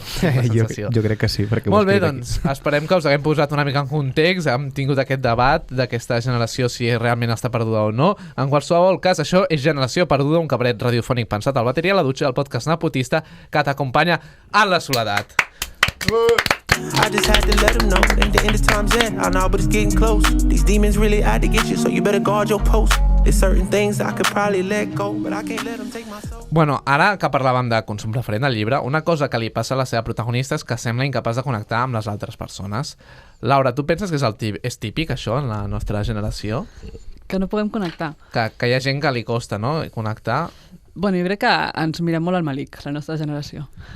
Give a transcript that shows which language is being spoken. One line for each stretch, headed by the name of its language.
Catalan: Jo crec que sí. Molt bé, doncs esperem que us haguem posat una mica en context, hem tingut aquest debat d'aquesta generació si realment està perduda o no. En qualsevol cas, això és Generació Perduda, un cabaret radiofònic pensat al bateria a la dutxa, el podcast napotista que t'acompanya en la soledat.
English: I just had to let them know ain't the end of times yet. I know, but it's getting close. These demons really out to get you, so you better guard your post. There's certain things I could probably let go, but I can't let them take my soul.
Catalan: Bueno, ara que parlàvem de consum referent al llibre, una cosa que li passa a la seva protagonista és que sembla incapaç de connectar amb les altres persones. Laura, tu penses que és típic això en la nostra generació? Que no podem connectar. Que hi ha gent que li costa, no?, connectar. Bueno, jo crec que ens mirem molt al malic, la nostra generació.